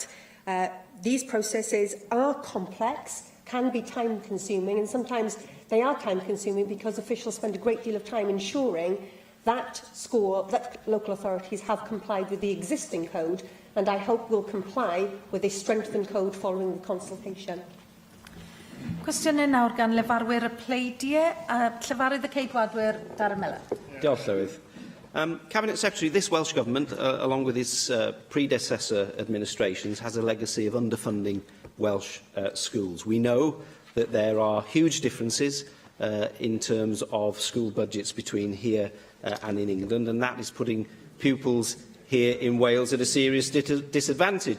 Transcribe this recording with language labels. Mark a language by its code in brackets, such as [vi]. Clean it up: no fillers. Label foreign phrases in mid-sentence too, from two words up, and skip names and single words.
[en] These processes are complex, can be time-consuming, and sometimes they are time-consuming because officials spend a great deal of time ensuring that local authorities have complied with the existing code, and I hope will comply with a strengthened code following the consultation. [cy] Cwestiynau nawr gan lefarwyr y pleidiau. Llefarydd y Ceidwadwyr, Darren Miller. Diolch, Llywydd. [en] Cabinet Secretary, this Welsh Government, along with its predecessor administrations, has a legacy of underfunding Welsh schools. We know that there are huge differences in terms of school budgets between here and in England, and that is putting pupils here in Wales at a serious disadvantage.